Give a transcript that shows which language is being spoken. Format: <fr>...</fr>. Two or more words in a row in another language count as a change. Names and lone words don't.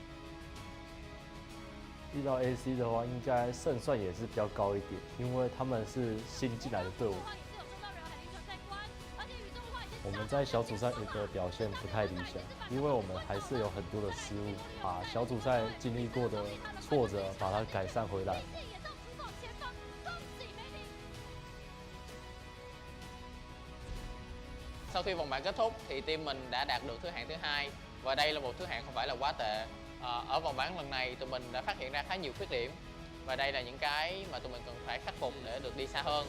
<zh>遇到 AC 的话，应该胜算也是比较高一点，因为他们是新进来的队伍。我们在小组赛的表现不太理想，因为我们还是有很多的失误，把小组赛经历过的挫折把它改善回来。</zh> <vi>Sau khi vòng bảng kết thúc thì team mình đã đạt được thứ hạng thứ 2 và đây là một thứ hạng không phải là quá tệ. Ở vòng bảng lần này tụi mình đã phát hiện ra khá nhiều khuyết điểm và đây là những cái mà tụi mình cần phải khắc phục để được đi xa hơn.</vi>